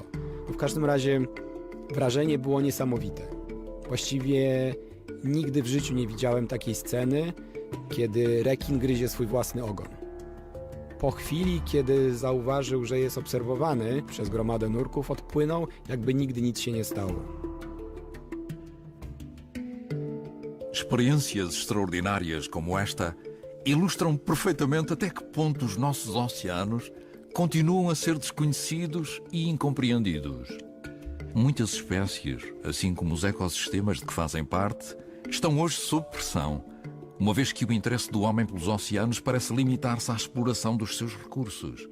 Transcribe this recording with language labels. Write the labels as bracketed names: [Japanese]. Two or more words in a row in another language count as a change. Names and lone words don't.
[Polish] W każdym razie wrażenie było niesamowite. Właściwie nigdy w życiu nie widziałem takiej sceny, kiedy rekin gryzie swój własny ogon. Po chwili, kiedy zauważył, że jest obserwowany przez gromadę nurków, odpłynął, jakby nigdy nic się nie stało. [Portuguese] Experiências extraordinárias como esta ilustram perfeitamente até que ponto os nossos oceanos continuam a ser desconhecidos e incompreendidos. Muitas espécies, assim como os ecossistemas de que fazem parte, estão hoje sob pressão, uma vez que o interesse do homem pelos oceanos parece limitar-se à exploração dos seus recursos.